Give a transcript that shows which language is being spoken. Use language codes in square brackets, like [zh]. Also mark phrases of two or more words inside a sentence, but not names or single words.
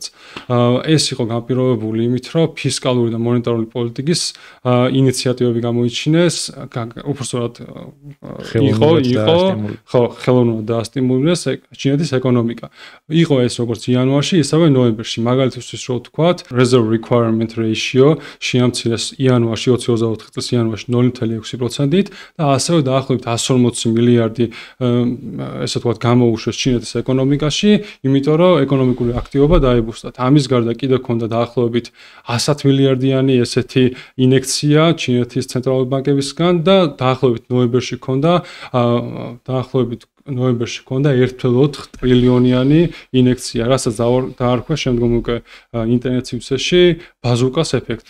[ka] ეს იყო განპირობებული იმით, რომ ფისკალური და მონეტარული პოლიტიკის ინიციატივები გამოიჩინეს, უბრალოდ ხელოვნურად დაასტიმულეს ჩინეთის ეკონომიკა. იყო ეს როგორც იანვარში, ისევე ნოემბერში. მაგალითისთვის რო ვთქვათ, [en] reserve requirement ratio [ka] შეამცირეს იანვარში 2024 წლის იანვარში 0.6%-ით და ასევე დაახლოებით 140 მილიარდი ესე ვთქვათ გამოუშვეს ჩინეთის ეკონომიკაში, იმიტომ რომ ეკონომიკური აქტივობა დაიბუსტა. ამის გარდა კიდევ ჰქონდა დაახლოებით 100 მილიარდიანი ესეთი ინექცია ჩინეთის ცენტრალური ბანკებისგან და დაახლოებით ნოემბერში ჰქონდა 1.4 ტრილიონიანი ინექცია, რასაც დაარქვეს შემდგომ უკვე ინტერნეტ სივრცეში ბაზუკას ეფექტი.